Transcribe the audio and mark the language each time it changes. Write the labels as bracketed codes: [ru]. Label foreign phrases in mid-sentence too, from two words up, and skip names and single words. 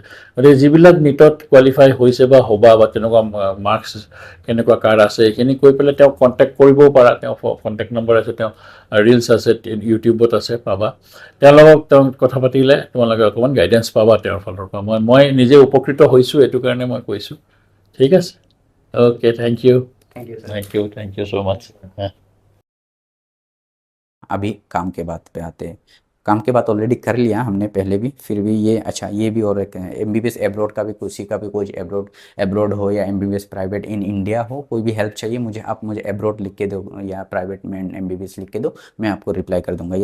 [as] গতিকে যিবিলাক নিটত কোৱালিফাই হৈছে বা হ'বা বা তেনেকুৱা মাৰ্কছ কেনেকুৱা কাৰ আছে এইখিনি কৈ পেলাই তেওঁক কণ্টেক্ট কৰিবও পাৰা। তেওঁ [en] contact number [as] আছে, তেওঁ ৰিলছ আছে, ইউটিউবত আছে, পাবা। তেওঁ কথা পাতিলে তোমালোকে অকণমান গাইডেঞ্চ পাবা তেওঁৰ ফালৰ পৰা। মই নিজে উপকৃত হৈছোঁ, এইটো কাৰণে মই কৈছোঁ। ঠিক আছে, [en] okay, thank you thank you so much. [hi] अभी काम के बात पे आते हैं। काम के बात ऑलरेडी कर लिया हमने पहले भी, फिर भी ये अच्छा ये भी और एक [en] MBBS abroad [hi] का भी किसी का भी कोई एब्रॉड हो या [en] MBBS private in India [hi] हो, कोई भी हेल्प चाहिए मुझे, आप मुझे एब्रॉड लिख के दो या प्राइवेट में एमबीबीएस लिख के दो, मैं आपको रिप्लाई कर दूंगा।